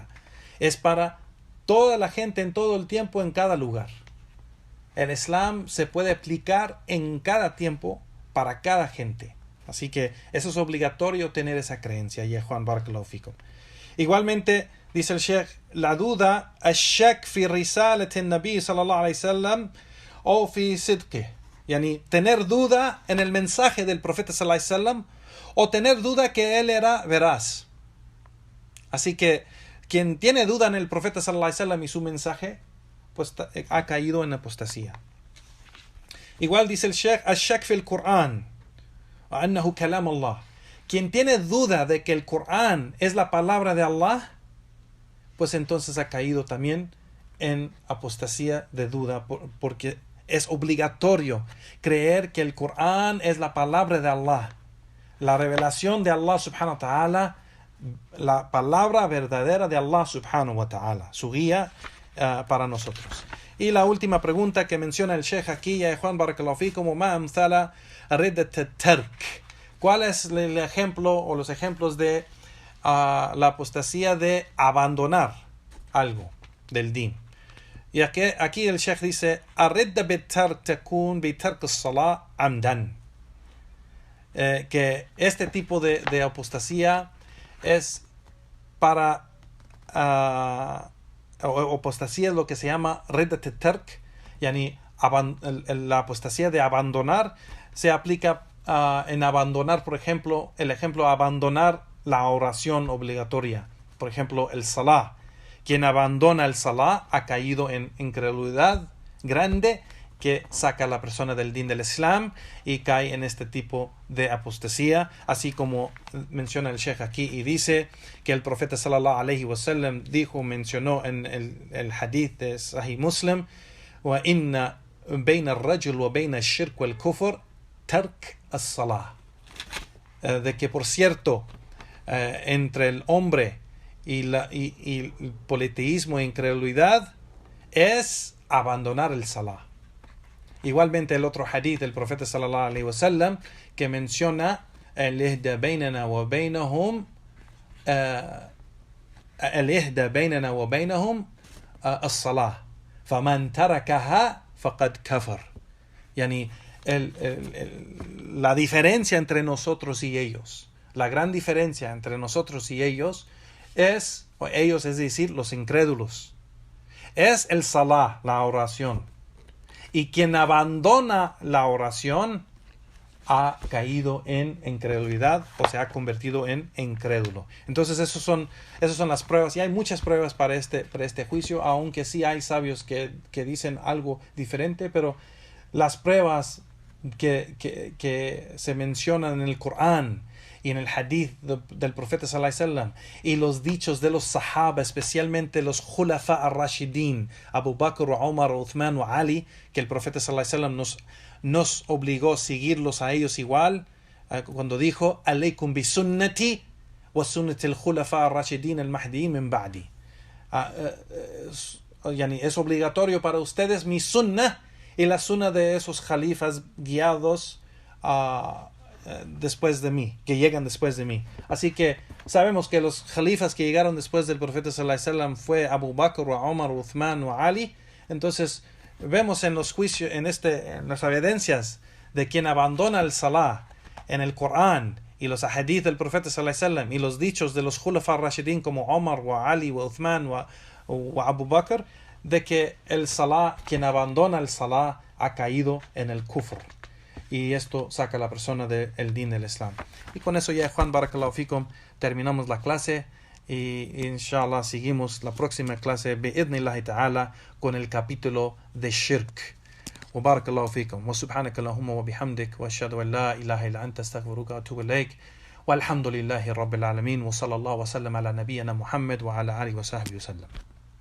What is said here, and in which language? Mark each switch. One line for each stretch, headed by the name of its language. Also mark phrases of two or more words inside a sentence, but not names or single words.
Spanish: Es para toda la gente en todo el tiempo, en cada lugar. El Islam se puede aplicar en cada tiempo para cada gente. Así que eso es obligatorio tener esa creencia.
Arabic: يا Juan بارك الله فيكم.
Spanish: Igualmente, dice el Sheikh, la duda,
Arabic: الشك في رسالة النبي صلى الله عليه وسلم o في صدقه.
Spanish: Yani, tener duda en el mensaje del profeta
Arabic: صلى الله عليه وسلم
Spanish: o tener duda que él era veraz. Así que quien tiene duda en el profeta
Arabic: صلى الله عليه وسلم
Spanish: y su mensaje, pues ha caído en apostasía. Igual dice el Sheikh,
Arabic: الشك في القرآن وأنه كلام الله.
Spanish: Quien tiene duda de que el Corán es la palabra de Allah, pues entonces ha caído también en apostasía de duda, porque es obligatorio creer que el Corán es la palabra de Allah, la revelación de Allah
Arabic: سبحانه وتعالى,
Spanish: la palabra verdadera de Allah
Arabic: سبحانه وتعالى,
Spanish: su guía para nosotros. Y la última pregunta que menciona el Sheikh aquí, ya Juan
Arabic: بارك الله فيكم, ما أمثلة ردة الترك.
Spanish: ¿Cuál es el ejemplo o los ejemplos de la apostasía de abandonar algo del din? Y aquí el Sheikh dice,
Arabic: الردة بالترك تكون بترك الصلاة عمدا.
Spanish: Que este tipo de apostasía es para apostasía es lo que se llama
Arabic: ردة الترك,
Spanish: yani la apostasía de abandonar se aplica en abandonar, por ejemplo, abandonar la oración obligatoria, por ejemplo, el salah. Quien abandona el salah ha caído en incredulidad grande que saca a la persona del din del Islam y cae en este tipo de apostasía, así como menciona el Sheikh aquí y dice que el profeta
Arabic: صلى الله عليه وسلم
Spanish: mencionó en el hadith de Sahih Muslim,
Arabic: وإن بين الرجل وبين الشرك والكفر ترك الصلاة,
Spanish: de que por cierto entre el hombre y el politeísmo e incredulidad es abandonar el salah. Igualmente el otro hadith del profeta
Arabic: صلى الله عليه وسلم
Spanish: que menciona
Arabic: العهد بيننا وبينهم الصلاة فمن تركها فقد كفر.
Spanish: Yani la diferencia entre nosotros y ellos, la gran diferencia entre nosotros y ellos es decir, los incrédulos, es el salah, la oración. Y quien abandona la oración ha caído en incredulidad o se ha convertido en incrédulo. Entonces esas son las pruebas, y hay muchas pruebas para este juicio, aunque sí hay sabios que dicen algo diferente, pero las pruebas que se mencionan en el Corán y en el hadith del profeta
Arabic: صلى الله عليه وسلم
Spanish: y los dichos de los sahaba, especialmente los
Arabic: الخلفاء الراشدين,
Spanish: Abu Bakr, Umar, Uthman y Ali, que el profeta
Arabic: صلى الله عليه وسلم
Spanish: nos obligó a seguirlos a ellos igual, cuando dijo
Arabic: عليكم بسنتي وسنة الخلفاء الراشدين المهديين من بعدي.
Spanish: Es obligatorio para ustedes mi sunnah y la sunnah de esos califas guiados después de mí, que llegan después de mí. Así que sabemos que los califas que llegaron después del profeta
Arabic: صلى الله عليه وسلم
Spanish: fue Abu Bakr, Umar, Uthman y Ali. Entonces vemos en los juicios, en las evidencias de quien abandona el salah en el Corán y los hadith del profeta
Arabic: صلى الله عليه وسلم
Spanish: y los dichos de los
Arabic: الخلفاء الراشدين
Spanish: como Umar, Ali, Uthman y Abu Bakr, de que el salah, quien abandona el salah ha caído en el kufr. Y esto saca a la persona del din del Islam. Y con eso ya, Juan
Arabic: بارك الله فيكم,
Spanish: terminamos la clase. Y inshallah seguimos la próxima clase,
Arabic: بإذن الله تعالى,
Spanish: con el capítulo de shirk.
Arabic: وبارك الله فيكم وسبحانك اللهم وبحمدك وأشهد أن لا إله إلا أنت أستغفرك وأتوب إليك والحمد لله رب العالمين وصلى الله وسلم على نبينا محمد وعلى آله وصحبه وسلم.